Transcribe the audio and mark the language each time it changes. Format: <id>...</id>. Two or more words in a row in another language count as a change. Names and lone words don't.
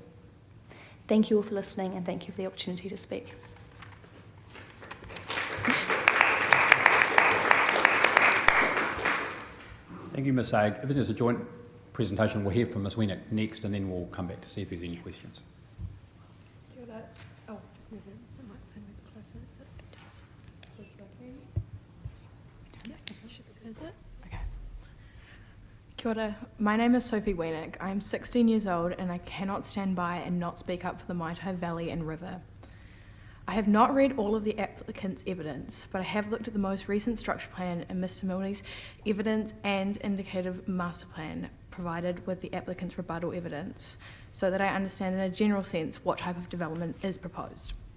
<en>Thank you all for listening and thank you for the opportunity to speak. Thank you, Ms. Ag. If there's a joint presentation, we'll hear from Ms. Wiener next, and then we'll come back to see if there's any questions.</en> <mi>Kia ora.</mi> <en>Oh, just move the microphone a bit closer. Is it working? Is it? Okay.</en> <mi>Kia ora.</mi> <en>My name is Sophie Wiener. I am 16 years old, and I cannot stand by and not speak up for the Maitai Valley and River. I have not read all of the applicant's evidence, but I have looked at the most recent structure plan and Mr. Milne's evidence and indicative master plan provided with the applicant's rebuttal evidence, so that I understand in a general sense what type of development is proposed.</en>